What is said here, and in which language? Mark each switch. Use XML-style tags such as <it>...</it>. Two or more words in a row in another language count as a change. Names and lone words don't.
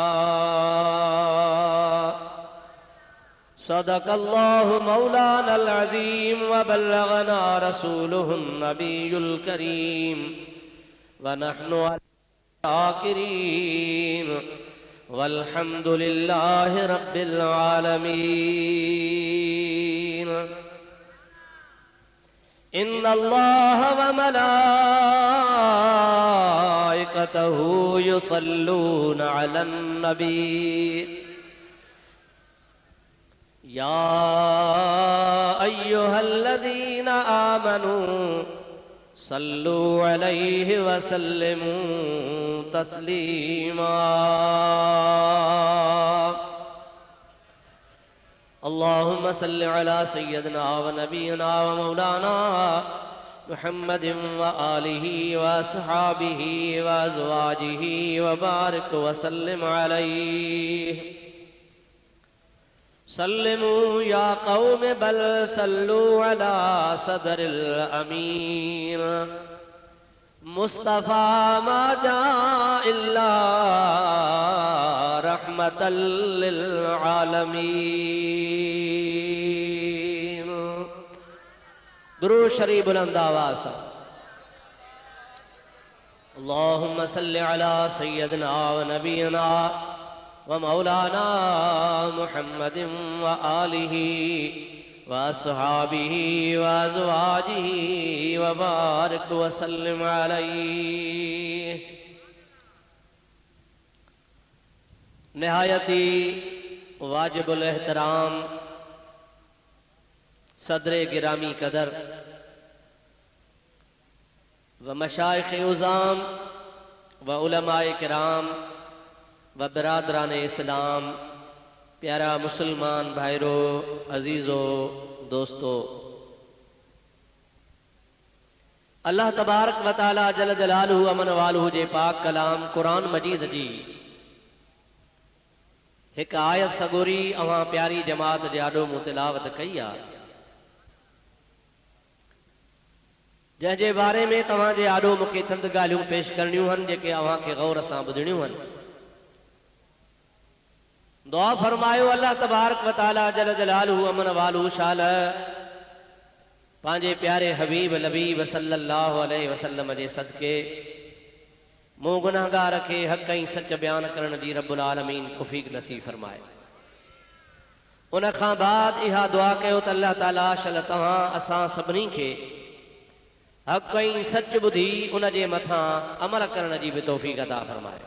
<ar>صدق الله مولانا العظيم وبلغنا رسوله النبي الكريم ونحن شاكرين والحمد لله رب العالمين. إن الله وملائكته يصلون على النبي يا أيها الذين آمنوا صلوا عليه وسلموا تسليما. اللهم صل على سيدنا ونبينا ومولانا محمد وآله وأصحابه وأزواجه وبارك وسلم عليه. سلموا يا قوم بل صلوا على صدر الأمين. مصطفى ما جاء إلا رحمة للعالمين.</ar> <ur>درود شریف بلند آواز سے.</ur> <ar>اللهم صل على سيدنا ونبينا ومولانا محمد وآله وأصحابه وأزواجه وبارك وسلم عليه.</ar> <sd>निहायती वाजिबुल एहतराम सदर गिरामी कदर व मशाइख़ उज़ाम व उलमाए किराम व बिरादरान इस्लाम, प्यारा मुसलमान भाईरो, अजीज़ो, दोस्तों,</sd> <ar>الله تبارك وتعالى جل جلاله عم نواله</ar> <sd>जे पाक कलाम कुरान मजीद जी एक आयत सगोरी अवां प्यारी जमात जे आॾो मूं तिलावत कई आहे, जंहिंजे बारे में तव्हांजे आॾो मूंखे चंद ॻाल्हियूं पेश करणियूं आहिनि जेके अव्हांखे गौर सां ॿुधणियूं आहिनि। दुआ फरमायो</sd> <ar>الله تبارك وتعالى جل جلاله عم نواله</ar> <sd>शाल पंहिंजे प्यारे हबीब लबीब</sd> <ar>صلى الله عليه وسلم</ar> <sd>जे सदके मूं गुनाहगार खे हक़ ऐं सच बयान करण जी</sd> <ar>رب العالمين</ar> <sd>तौफ़ीक़ नसीब फरमाए। उन खां बाद इहा दुआ कयो त अल्लाह ताला शल तव्हां असां सभिनी खे हक़ ऐं सच ॿुधी उन जे मथां अमल करण जी बि तौफ़ीक़ अता फरमाए।</sd>